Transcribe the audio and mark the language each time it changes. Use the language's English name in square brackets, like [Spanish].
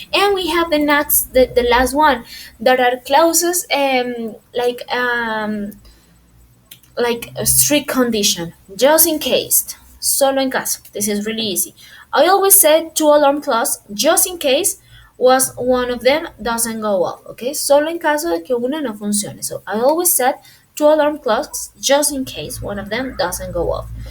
[English] And we have the last one that are clauses like a strict condition, just in case, [Spanish] solo en caso. [English] This is really easy. I always said two alarm clocks, just in case was one of them doesn't go off. [Spanish] Okay, solo en caso de que una no funcione. [English] So I always said two alarm clocks, just in case one of them doesn't go off.